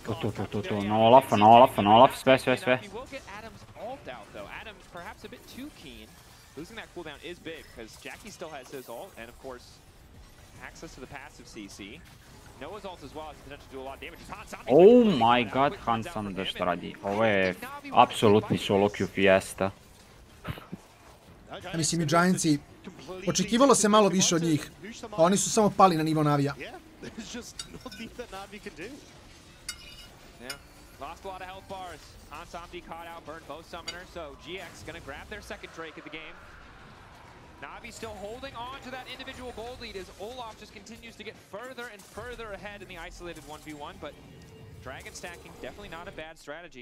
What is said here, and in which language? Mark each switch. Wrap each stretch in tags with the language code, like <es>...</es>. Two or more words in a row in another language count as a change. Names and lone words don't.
<en>call no Olaf, sve. He will get Adam's ult out, though. Adam, perhaps a bit too keen. Losing that cooldown is big, because Jackie still has his ult, and of course, access to the passive CC. Noah's ult as well has potential to do a lot of damage. Oh my god, Hans Sander</en> <sr>šta radi. Ovo je apsolutni</sr> <en>solo queue</en> <sr>fiesta. Mislim i Giantsi, očekivalo se malo više od njih, a oni su samo pali na nivo Navija.</sr> <en>Lost a lot of health bars. Hansamdi caught out, burned both summoners, so GX gonna grab their second Drake of the game. Navi still holding on to that individual gold lead as Olaf just continues to get further and further ahead in the isolated 1v1, but Dragon stacking, definitely not a bad strategy.</en>